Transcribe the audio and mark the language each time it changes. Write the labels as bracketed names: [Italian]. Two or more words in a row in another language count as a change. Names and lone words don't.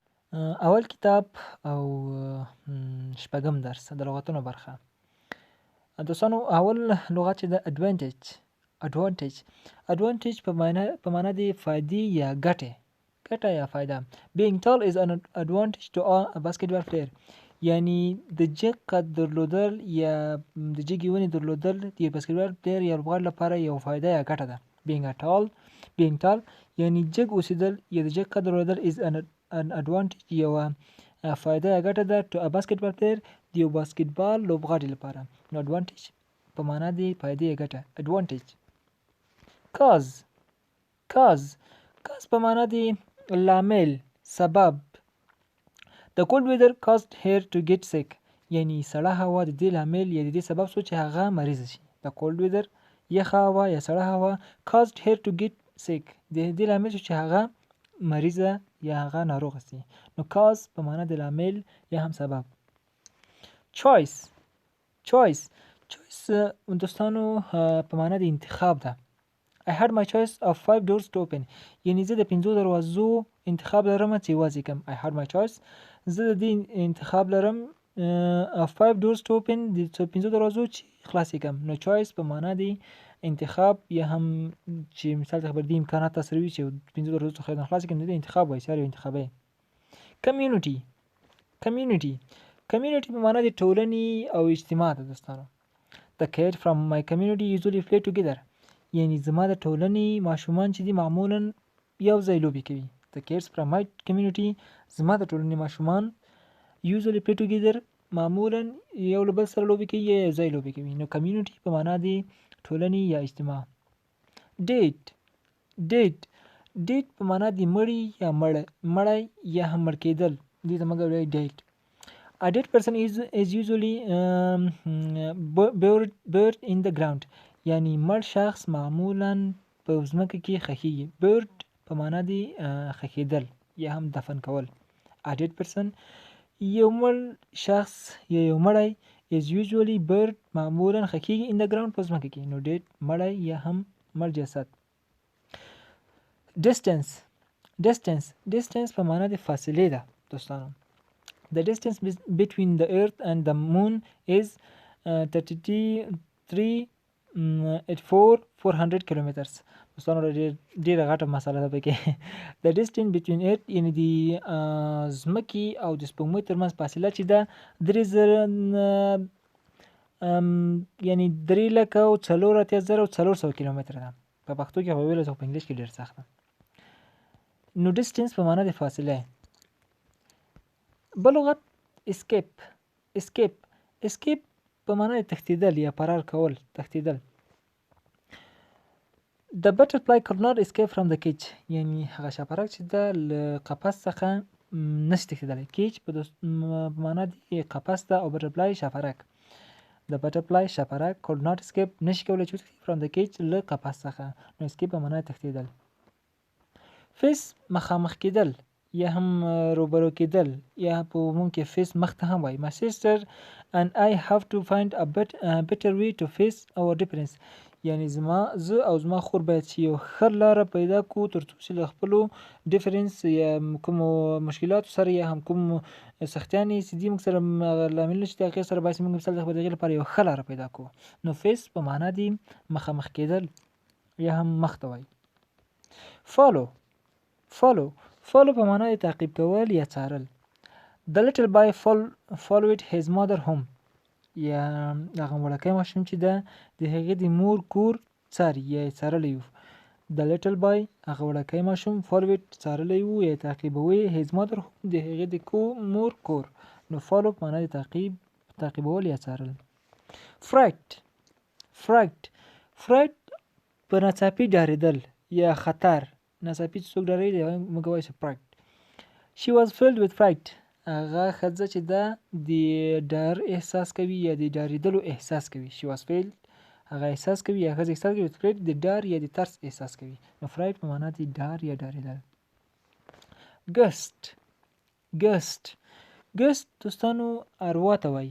[Pashto] اول کتاب او شپږم درس د لغتونو برخه. دوستانو اول لغت چې د advantage په معنا د فائدې یا ګټه یا فائده. [English] Being tall is an advantage to a basketball player. [Pashto] یعنی د جګ قد درلودل یا د جګې ونې درلودل د باسکټبال پلیر یا لوبغاړي لپاره یو فائده یا ګټه ده. [English] being tall [Pashto] یعنی جګ اوسېدل یا د جګ قد درلودل [English] is an advantage [Pashto] یوه فائده یا ګټه ده [English] to a basketball player [Pashto] د یو باسکټبال لوبغاړي لپاره. نو advantage په معنا د فائدې یا ګټه. advantage. cause په معنا د لامل، سبب. [English] The cold weather caused her to get sick. [Pashto] یعنی سړه هوا د دې لامل یا د دې سبب شو چې هغه مریض شي. [English] The cold weather [Pashto] یخه هوا یا سړه هوا [English] caused her to get sick. [Pashto] د دې لامل شو چې هغه مریضه یا هغه ناروغه شي. نو cause په معنا د لامل یا هم سبب. choice دوستانو په معنا د انتخاب ده. [English] I had my choice of 5 doors to open. [Pashto] یعنی زه د 5 دروازو انتخاب لرم چې وازی کم. [English] I had my choice. [Pashto] زه د دې انتخاب لرم [English] of 5 doors to open [Pashto] د 5 دروازو چې خلاصې کم. نو choice په معنا دی انتخاب یا هم چې مثال ته خبر دی امکانات تاسو وی چې 5 دروازو څخه خلاصې کم د انتخاب وایي سره انتخابي. community په معنا د ټولنې او اجتماع ده دوستانو. [English] The kids from my community usually play together. [Pashto] یعنی زما د ټولنې ماشومان چې دي معمولا یو ځای لوبې کوي. [English] The kids from my community [Pashto] زما د ټولنې ماشومان [English] usually play together [Pashto] معمولا یو له بل سره لوبې کوي یا یو ځای لوبې کوي. نو community په معنا د ټولنې یا اجتماع. date په معنا د مړی یا مړی یا هم مړ کېدل. دې ته موږ وایو date. [English] A dead person is usually buried in the ground. [Pashto] یعنی مړ شخص معمولا په ځمکه کې ښخیږي. buried په معنا د ښخېدل یا هم دفن کول. [English] A dead person [Pashto] یو مړ شخص یا یو مړی [English] is usually buried [Pashto] معمولا ښخیږي [English] in the ground [Pashto] په ځمکه کې. نو dead مړی یا هم مړ جسد. distance په معنا د فاصلې ده دوستانو. [English] The distance between the earth and the moon is 400 kilometers. [Pashto] دوستانو ډیره غټه مساله ده پکې. [English] The distance between earth [Pashto] یعنی د ځمکې او د سپوږمۍ ترمنځ فاصله چې ده 3,480,400 کیلومتره ده. په پښتو کې خو ویل په انګلیش کې ډیر سخت ده. نو distance په معنا د فاصله. بل لغت escape په معنا د تښتیدل یا فرار کول، تښتیدل. [English] The butterfly could not escape from the cage. [Pashto] یعنی هغه شاپرک چې د قفس څخه نشي تښتیدلی. cage په معنا د قفس ده او butterfly شاپرک. [English] The butterfly شاپرک could not escape [Pashto] نشي کولی چې وتښتي [English] from the cage [Pashto] له قفس څخه. نو escape په معنا د تښتیدل. face مخامخ کېدل یا هم روبرو کېدل یا په عموم کې face مخ ته هم وایي. [English] My sister and I have to find a better way to face our difference. [Pashto] یعنی زه او زما خور باید چې یو ښه لاره پیدا کړو ترڅو چې له خپلو ډیفرنس یا کومو مشکلاتو سره یا هم کوم سختیانې چې دي موږ سره لامل چې د هغې سره باید موږ مثال د هغې لپاره یو ښه لاره پیدا کړو. نو face په معنا د مخامخ کېدل یا هم مخ ته وایي. follow په معنا د تعقیب کول یا څارل. [English] The little boy followed his mother home. [Pashto] یا هغه وړوکی ماشوم چې ده د هغې د مور کور څاري یا یې څارلی و. [English] The little boy [Pashto] هغه وړوکی ماشوم followed څارلی و یا تعقیبوي [English] his mother home [Pashto] د هغې د مور کور. نو follow په معنا د تعقیبول یا څارل. fright په ناڅاپي ډارېدل یا خطر. ناڅاپي چې څوک ډارېږي موږ وایو fright. [English] She was filled with fright. [Pashto] هغه ښځه چې ده د ډار احساس کوي یا د ډارېدلو احساس کوي. [English] She was filled [Pashto] هغه احساس کوي یا ښځه احساس کوي [English] with fright [Pashto] د ډار یا د ترس احساس کوي. نو fright په معنا د ډار یا ډارېدل. ghost دوستانو اروا ته وایي.